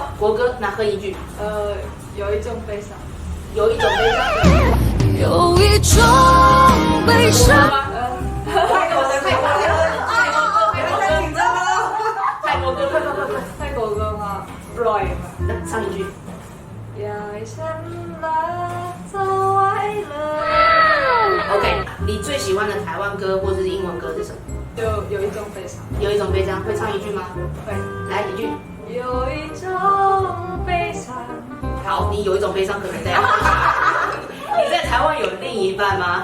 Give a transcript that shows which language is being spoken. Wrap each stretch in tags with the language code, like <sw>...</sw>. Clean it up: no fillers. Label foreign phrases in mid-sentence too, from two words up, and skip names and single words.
<zh>国歌，那哼一句。有一种悲伤，有一种悲伤。有一种悲伤。泰国的泰国歌，太紧张了。泰国歌，快！泰国歌吗？Roy 嘛，唱一句。</zh> <th>อยากให้ฉันรักเธอไว้เลย</th> <zh>OK， 你最喜欢的台湾歌或是英文歌是什么？就有一种悲伤，有一种悲伤，会唱一句吗？会。来一句。有一种悲伤，好，你有一种悲伤，可能在。你在台湾有另一半吗？</zh>